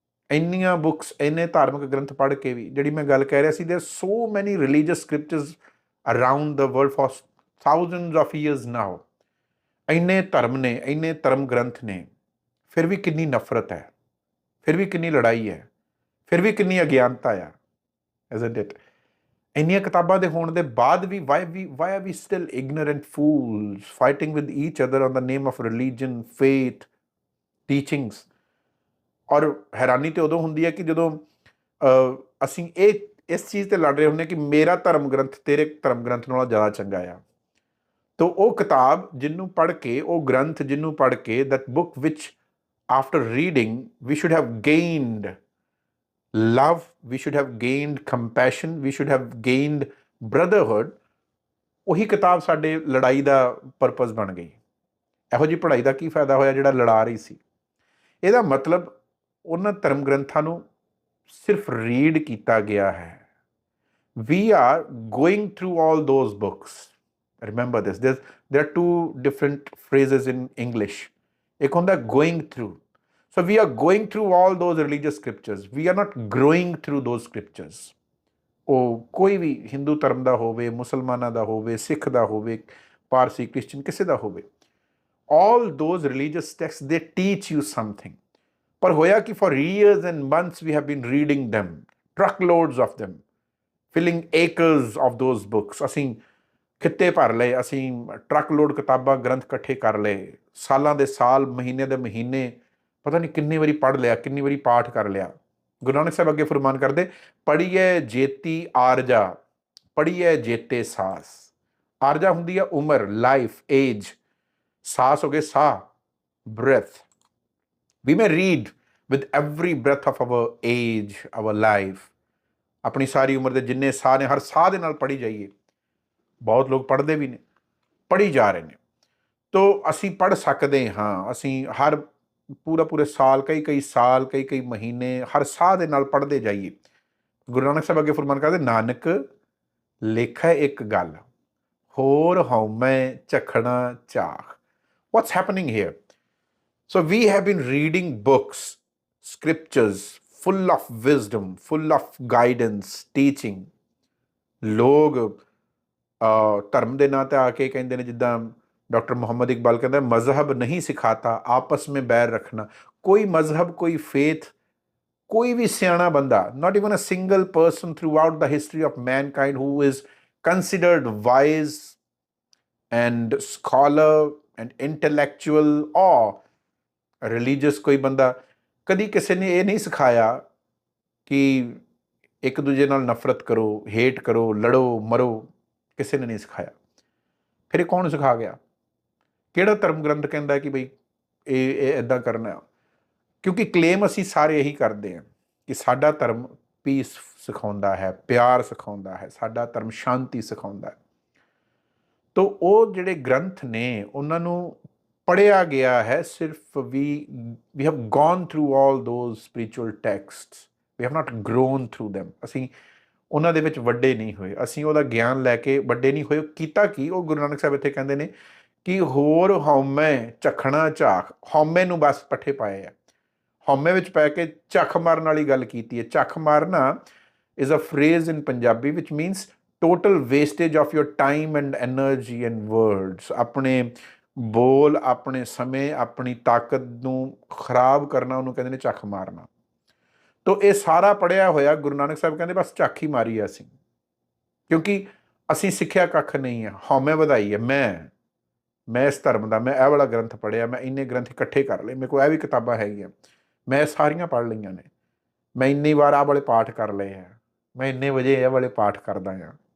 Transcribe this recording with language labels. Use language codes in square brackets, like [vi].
[pa] ਇੰਨੀਆਂ ਬੁੱਕਸ, ਇੰਨੇ ਧਾਰਮਿਕ ਗ੍ਰੰਥ ਪੜ੍ਹ ਕੇ ਵੀ, ਜਿਹੜੀ ਮੈਂ ਗੱਲ ਕਹਿ ਰਿਹਾ ਸੀ, [en] There so many religious scriptures around the world for thousands of years now. [pa] ਇੰਨੇ ਧਰਮ ਨੇ, ਇੰਨੇ ਧਰਮ ਗ੍ਰੰਥ ਨੇ, ਫਿਰ ਵੀ ਕਿੰਨੀ ਨਫ਼ਰਤ ਹੈ, ਫਿਰ ਵੀ ਕਿੰਨੀ ਲੜਾਈ ਹੈ, ਫਿਰ ਵੀ ਕਿੰਨੀ ਅਗਿਆਨਤਾ ਆ, [en] isn't it? [pa] ਇੰਨੀਆਂ ਕਿਤਾਬਾਂ ਦੇ ਹੋਣ ਦੇ ਬਾਅਦ ਵੀ [en] why are we still ignorant fools fighting with each other on the name of religion, faith, teachings? [pa] ਔਰ ਹੈਰਾਨੀ ਤੇ ਉਦੋਂ ਹੁੰਦੀ ਹੈ ਕਿ ਜਦੋਂ ਅਸੀਂ ਇਸ ਚੀਜ਼ ਤੇ ਲੜ ਰਹੇ ਹੁੰਦੇ ਕਿ ਮੇਰਾ ਧਰਮ ਗ੍ਰੰਥ ਤੇਰੇ ਧਰਮ ਗ੍ਰੰਥ ਨਾਲੋਂ ਜ਼ਿਆਦਾ ਚੰਗਾ ਆ। ਤੋ ਉਹ ਕਿਤਾਬ ਜਿਹਨੂੰ ਪੜ੍ਹ ਕੇ, [en] ਉਹ ਗ੍ਰੰਥ ਜਿਹਨੂੰ ਪੜ੍ਹ ਕੇ, that book which after reading we should have gained love, we should have gained compassion, we should have gained brotherhood, [pa] ਉਹੀ ਕਿਤਾਬ ਸਾਡੇ ਲੜਾਈ ਦਾ ਪਰਪਸ ਬਣ ਗਈ। ਇਹੋ ਜਿਹੀ ਪੜ੍ਹਾਈ ਦਾ ਕੀ ਫਾਇਦਾ ਹੋਇਆ ਜਿਹੜਾ ਲੜਾ ਰਹੀ ਸੀ? ਇਹਦਾ ਮਤਲਬ ਉਹਨਾਂ ਧਰਮ ਗ੍ਰੰਥਾਂ ਨੂੰ ਸਿਰਫ ਰੀਡ ਕੀਤਾ ਗਿਆ ਹੈ। [en] We are going through all those books. Remember this. There are two different phrases in English. [pa] ਇੱਕ ਹੁੰਦਾ [en] going through. So we are going through all those religious scriptures. We are not growing through those scriptures. [pa] ਉਹ ਕੋਈ ਵੀ ਹਿੰਦੂ ਧਰਮ ਦਾ ਹੋਵੇ, ਮੁਸਲਮਾਨਾਂ ਦਾ ਹੋਵੇ, ਸਿੱਖ ਦਾ ਹੋਵੇ, Parsi, Christian, ਕਿਸੇ ਦਾ ਹੋਵੇ, [en] all those religious texts, they teach you something. [pa] ਪਰ ਹੋਇਆ ਕਿ [en] for years and months we have been reading them, truckloads of them, filling acres of those books. [pa] ਅਸੀਂ ਖਿੱਤੇ ਭਰ ਲਏ, ਅਸੀਂ ਟਰੱਕਲੋਡ ਕਿਤਾਬਾਂ ਗ੍ਰੰਥ ਇਕੱਠੇ ਕਰ ਲਏ, ਸਾਲਾਂ ਦੇ ਸਾਲ, ਮਹੀਨੇ ਦੇ ਮਹੀਨੇ, ਪਤਾ ਨਹੀਂ ਕਿੰਨੀ ਵਾਰੀ ਪੜ੍ਹ ਲਿਆ, ਕਿੰਨੀ ਵਾਰੀ ਪਾਠ ਕਰ ਲਿਆ। ਗੁਰੂ ਨਾਨਕ ਸਾਹਿਬ ਅੱਗੇ ਫਰਮਾਨ ਕਰਦੇ, ਪੜ੍ਹੀਏ ਜੇਤੀ ਆਰਜਾ, ਪੜ੍ਹੀਏ ਜੇਤੇ ਸਾਸ। ਆਰਜਾ ਹੁੰਦੀ ਹੈ ਉਮਰ, ਲਾਈਫ, ਏਜ। ਸਾਸ ਹੋ ਗਏ ਸਾਹ, breath. [en] We may read with every breath of our age, our life. [pa] ਆਪਣੀ ਸਾਰੀ ਉਮਰ ਦੇ ਜਿੰਨੇ ਸਾਹ ਨੇ, ਹਰ ਸਾਹ ਦੇ ਨਾਲ ਪੜ੍ਹੀ ਜਾਈਏ। ਬਹੁਤ ਲੋਕ ਪੜ੍ਹਦੇ ਵੀ ਨੇ, ਪੜ੍ਹੀ ਜਾ ਰਹੇ ਨੇ। ਤੋ ਅਸੀਂ ਪੜ੍ਹ ਸਕਦੇ ਹਾਂ, ਅਸੀਂ ਹਰ ਪੂਰੇ ਸਾਲ, ਕਈ ਸਾਲ, ਕਈ ਮਹੀਨੇ, ਹਰ ਸਾਹ ਦੇ ਨਾਲ ਪੜ੍ਹਦੇ ਜਾਈਏ। ਗੁਰੂ ਨਾਨਕ ਸਾਹਿਬ ਅੱਗੇ ਫਰਮਾਨ ਕਰਦੇ, ਨਾਨਕ ਲੇਖੈ ਇੱਕ ਗੱਲ, ਹੋਰ ਹਉਮੈ ਝਖਣਾ ਚਾਖ। [en] What's happening here? So we have been reading books, scriptures, full of wisdom, full of guidance, teaching. [pa] ਲੋਕ ਧਰਮ ਦੇ ਨਾਂ ਤੇ ਆ ਕੇ ਕਹਿੰਦੇ ਨੇ, ਜਿੱਦਾਂ ਡਾਕਟਰ ਮੁਹੰਮਦ ਇਕਬਾਲ ਕਹਿੰਦਾ, [ur] ਮਜ਼ਹਬ ਨਹੀਂ ਸਿਖਾਤਾ ਆਪਸ ਮੇਂ ਬੈਰ ਰੱਖਣਾ। [pa] ਕੋਈ ਮਜ਼ਹਬ, ਕੋਈ ਫੇਥ, ਕੋਈ ਵੀ ਸਿਆਣਾ ਬੰਦਾ, [en] not even a single person throughout the history of mankind who is considered wise and scholar and intellectual or [pa] religious ਕੋਈ ਬੰਦਾ, ਕਦੀ ਕਿਸੇ ਨੇ ਇਹ ਨਹੀਂ ਸਿਖਾਇਆ ਕਿ ਇੱਕ ਦੂਜੇ ਨਾਲ ਨਫ਼ਰਤ ਕਰੋ, ਹੇਟ ਕਰੋ, ਲੜੋ, ਮਰੋ। ਕਿਸੇ ਨੇ ਨਹੀਂ ਸਿਖਾਇਆ। ਫਿਰ ਇਹ ਕੌਣ ਸਿਖਾ ਗਿਆ? ਕਿਹੜਾ ਧਰਮ ਗ੍ਰੰਥ ਕਹਿੰਦਾ ਕਿ ਬਈ ਇਹ ਇੱਦਾਂ ਕਰਨਾ? ਕਿਉਂਕਿ ਕਲੇਮ ਅਸੀਂ ਸਾਰੇ ਇਹੀ ਕਰਦੇ ਹਾਂ ਕਿ ਸਾਡਾ ਧਰਮ ਪੀਸ ਸਿਖਾਉਂਦਾ ਹੈ, ਪਿਆਰ ਸਿਖਾਉਂਦਾ ਹੈ, ਸਾਡਾ ਧਰਮ ਸ਼ਾਂਤੀ ਸਿਖਾਉਂਦਾ ਹੈ। ਤੋ ਉਹ ਜਿਹੜੇ ਗ੍ਰੰਥ ਨੇ, ਉਹਨਾਂ ਨੂੰ ਪੜ੍ਹਿਆ ਗਿਆ ਹੈ ਸਿਰਫ [en] we have gone through all those spiritual texts, we have not grown through them. [pa] ਅਸੀਂ ਉਹਨਾਂ ਦੇ ਵਿੱਚ ਵੱਡੇ ਨਹੀਂ ਹੋਏ, ਅਸੀਂ ਉਹਦਾ ਗਿਆਨ ਲੈ ਕੇ ਵੱਡੇ ਨਹੀਂ ਹੋਏ। ਕੀਤਾ ਕੀ? ਉਹ ਗੁਰੂ ਨਾਨਕ ਸਾਹਿਬ ਇੱਥੇ ਕਹਿੰਦੇ ਨੇ ਕਿ ਹੋਰ ਹਉਮੈ ਝਖਣਾ ਝਾਖ। ਹਉਮੈ ਨੂੰ ਬਸ ਪੱਠੇ ਪਾਏ ਆ, ਹਉਮੈ ਵਿੱਚ ਪੈ ਕੇ ਝੱਖ ਮਾਰਨ ਵਾਲੀ ਗੱਲ ਕੀਤੀ ਹੈ। [en] ਝੱਖ ਮਾਰਨਾ is a phrase in Punjabi which means total wastage of your time and energy and words. [pa] ਆਪਣੇ ਬੋਲ, ਆਪਣੇ ਸਮੇਂ, ਆਪਣੀ ਤਾਕਤ ਨੂੰ ਖਰਾਬ ਕਰਨਾ, ਉਹਨੂੰ ਕਹਿੰਦੇ ਨੇ ਝੱਖ ਮਾਰਨਾ। ਤੋ ਇਹ ਸਾਰਾ ਪੜ੍ਹਿਆ ਹੋਇਆ ਗੁਰੂ ਨਾਨਕ ਸਾਹਿਬ ਕਹਿੰਦੇ ਬਸ ਝੱਖ ਹੀ ਮਾਰੀ ਹੈ ਅਸੀਂ, ਕਿਉਂਕਿ ਅਸੀਂ ਸਿੱਖਿਆ ਕੱਖ ਨਹੀਂ ਹੈ। ਹਉਮੈ ਵਧਾਈ ਹੈ, ਮੈਂ ਇਸ ਧਰਮ ਦਾ, ਮੈਂ ਇਹ ਵਾਲਾ ਗ੍ਰੰਥ ਪੜ੍ਹਿਆ, ਮੈਂ ਇੰਨੇ ਗ੍ਰੰਥ ਇਕੱਠੇ ਕਰ ਲਏ, ਮੇਰੇ ਕੋਲ ਇਹ ਵੀ ਕਿਤਾਬਾਂ ਹੈਗੀਆਂ, ਮੈਂ ਸਾਰੀਆਂ ਪੜ੍ਹ ਲਈਆਂ ਨੇ, ਮੈਂ ਇੰਨੀ ਵਾਰ ਆਹ ਵਾਲੇ ਪਾਠ ਕਰ ਲਏ ਹੈ, ਮੈਂ ਇੰਨੇ ਵਜੇ ਇਹ ਵਾਲੇ ਪਾਠ ਕਰਦਾ ਹਾਂ।